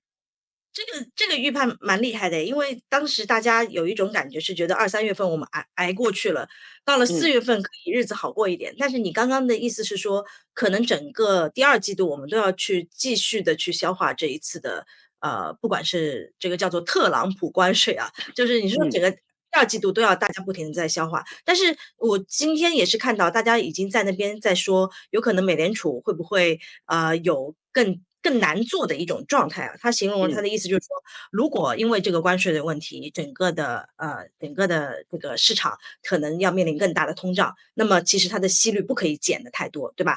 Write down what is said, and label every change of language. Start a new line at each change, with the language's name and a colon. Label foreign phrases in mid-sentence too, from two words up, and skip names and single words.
Chinese: 這個預判蠻厲害的，因為當時大家有一種感覺是覺得2、3月份我們捱過去了，到了4 嗯月份可以日子好過一點。但是你剛剛的意思是說，可能整個第二季度我們都要去繼續的去消化這一次的，不管是這個叫做特朗普關稅啊，就是你說嗯整個第二季度都要大家不停的在消化。但是我今天也是看到大家已經在那邊在說，有可能美聯儲會不會有更更难做的一种状态啊。他形容了他嗯的意思就是说，如果因为这个关税的问题，整个的这个市场可能要面临更大的通胀，那么其实它的息率不可以减的太多，对吧？